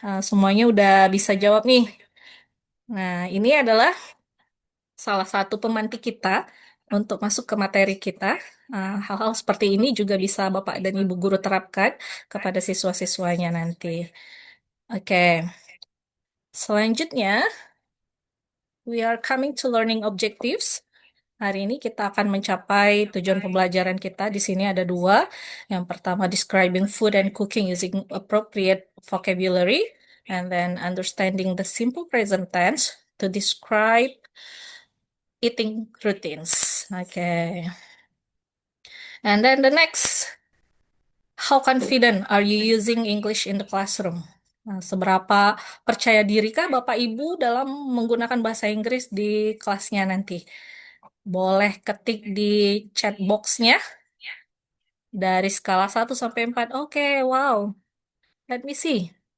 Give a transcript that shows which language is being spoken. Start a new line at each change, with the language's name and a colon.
Indonesian: Semuanya udah bisa jawab nih. Nah, ini adalah salah satu pemantik kita untuk masuk ke materi kita. Hal-hal seperti ini juga bisa Bapak dan Ibu guru terapkan kepada siswa-siswanya nanti. Oke, selanjutnya
English: we are coming to learning objectives.
Indonesian: Hari ini kita akan mencapai tujuan pembelajaran kita. Di sini ada dua. Yang pertama,
English: describing food and cooking using appropriate vocabulary. And then understanding the simple present tense to describe eating routines. Okay. And then the next, how confident are you using English in the classroom?
Indonesian: Nah, seberapa percaya dirikah Bapak Ibu dalam menggunakan bahasa Inggris di kelasnya nanti? Boleh ketik di chat box-nya dari skala 1 sampai 4. Oke, wow.
English: Let me see.